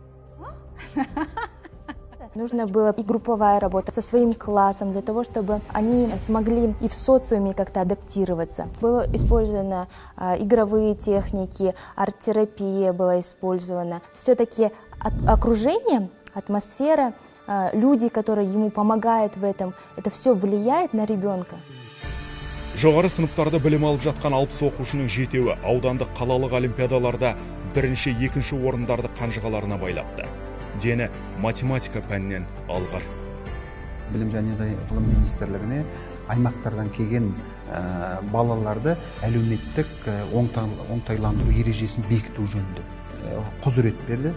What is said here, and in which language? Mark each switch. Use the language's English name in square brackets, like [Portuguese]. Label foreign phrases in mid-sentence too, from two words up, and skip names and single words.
[Russian] Нужно было и групповая работа со своим классом, для того, чтобы они смогли и в социуме как-то адаптироваться. Было использовано игровые техники, арт-терапия была использована. Все-таки окружение, атмосфера, люди, которые ему помогают в этом, это все влияет на ребенка. [Kazakh] Жоғары сыныптарда білім алып жатқан 60 оқушының жетеуі аудандық қалалық олимпиадаларда бірінші, екінші орындарды қанжығаларына байлапты. Дені математика пәнінен алғыр. Білім және ғылым министрлігіне аймақтардан келген балаларды әлеуметтік оңтайландыру ережесін бекіту жөнінде құзырет берді.